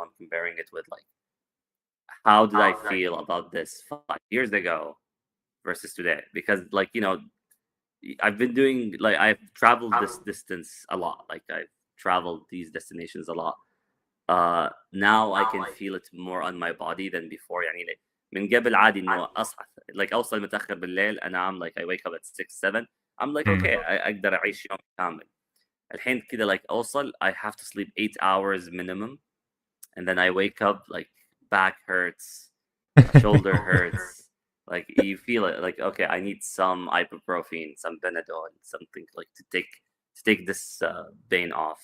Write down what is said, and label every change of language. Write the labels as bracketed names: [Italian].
[English] I'm comparing it with like how did I feel about this 5 years ago versus today? Because like I've been doing like I've traveled this distance a lot. Like I've traveled these destinations a lot. Now I can feel it more on my body than before. [Arabic] يعني like من قبل عادي إنه أصحى like أوصل متأخر بالليل أنام like [English] I wake up at 6 7. I'm like Mm. [Arabic] okay أقدر أعيش يوم كامل. الحين كده [English] like [Arabic] أوصل [English] I have to sleep 8 hours minimum and then I wake up like back hurts, shoulder hurts. Like you feel it like okay I need some ibuprofen, some Benadryl, something like to take this pain off.